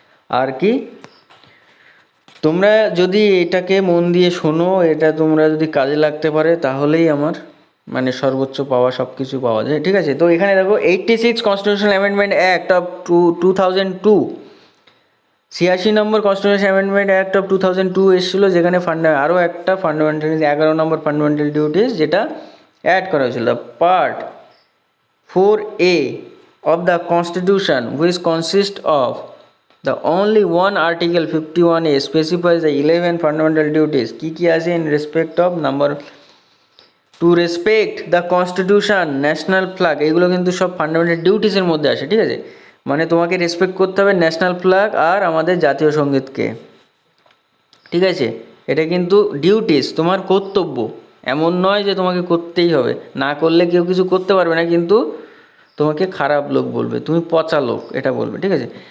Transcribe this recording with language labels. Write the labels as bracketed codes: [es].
[bn] আর কি, তোমরা যদি এটাকে মন দিয়ে শোনো, এটা তোমরা যদি কাজে লাগতে পারে, তাহলেই আমার মানে সর্বোচ্চ পাওয়া সব কিছু পাওয়া যায়, ঠিক আছে? তো এখানে দেখো 86 constitutional amendment act of 2002, 86 number constitution amendment act of 2002 এসেছিলো, যেখানে আরও একটা ফান্ডামেন্টাল 11 নম্বর ফান্ডামেন্টাল ডিউটিস যেটা অ্যাড করা হয়েছিল। [en] Part 4A of the constitution, which consists of the only one article 51A, specifies the 11 fundamental duties. [bn] কি আছে? [en] in respect of number to respect the constitution, national flag, [bn] এগুলো কিন্তু সব fundamental ডিউটিসের মধ্যে আসে, ঠিক আছে? মানে তোমাকে রেসপেক্ট করতে হবে ন্যাশনাল ফ্ল্যাগ আর আমাদের জাতীয় সঙ্গীতকে, ঠিক আছে? এটা কিন্তু ডিউটিস, তোমার কর্তব্য। এমন নয় যে তোমাকে করতেই হবে, না করলে কেউ কিছু করতে পারবে না, কিন্তু তোমাকে খারাপ লোক বলবে, তুমি পচা লোক, এটা বলবে, ঠিক আছে?